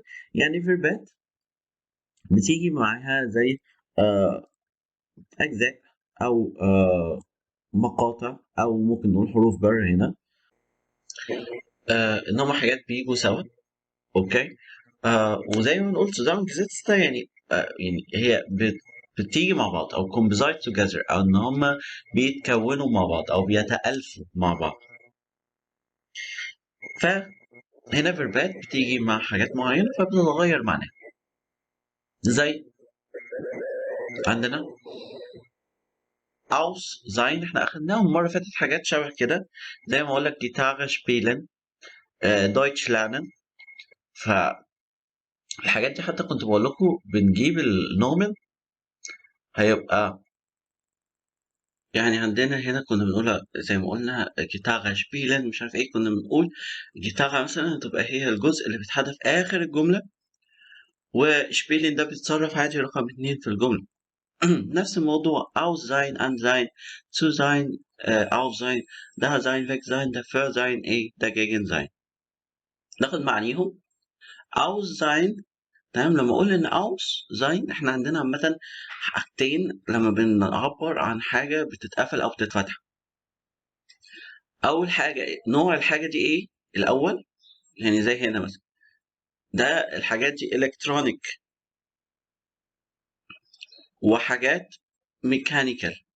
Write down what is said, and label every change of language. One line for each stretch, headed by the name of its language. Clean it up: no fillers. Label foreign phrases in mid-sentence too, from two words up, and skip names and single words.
Arabic: يعني فيربات بتيجي معاها زي آه أجزاء أو مقاطع، أو ممكن نقول حروف جر هنا. إن هما حاجات بيجوا سوا. اوكي. وزي ما قلت زمن جيزيتس ده يعني يعني هي بتيجي مع بعض او
English: combine together،
Arabic: او ان هما بيتكونوا مع بعض او بيتألفوا مع بعض. فهنا فيربات بتيجي مع حاجات معينة فبتتغير معناها. زي عندنا
German: aus sein،
Arabic: احنا اخدناهم المرة اللي فاتت حاجات شبه كده، زي ما اقول لك
German: Gitarre spielen, Deutsch lernen.
Arabic: فالحاجات دي حتى كنت بقول لكم بنجيب النومن، هيبقى يعني عندنا هنا كنا بنقولها زي ما قلنا
German: Gitarre spielen
Arabic: مش عارف ايه، كنا بنقول جيتارة مثلا هتبقى هي الجزء اللي بيتحدث آخر الجملة، وشبيلن ده بيتصرف عادي رقم اتنين في الجملة.
German: نفس الموضوع aus sein an sein zu sein auf sein da sein weg sein dafür sein
Arabic: ايه
German: dagegen sein.
Arabic: ناخد معانيهم.
German: aus sein،
Arabic: تمام. لما اقول ان
German: aus sein
Arabic: احنا عندنا عامة حاجتين لما بنعبر عن حاجة بتتقفل او بتتفتح. اول حاجه نوع الحاجه دي ايه الاول، يعني زي هنا مثلا ده الحاجات دي الكترونيك وحاجات ميكانيكال.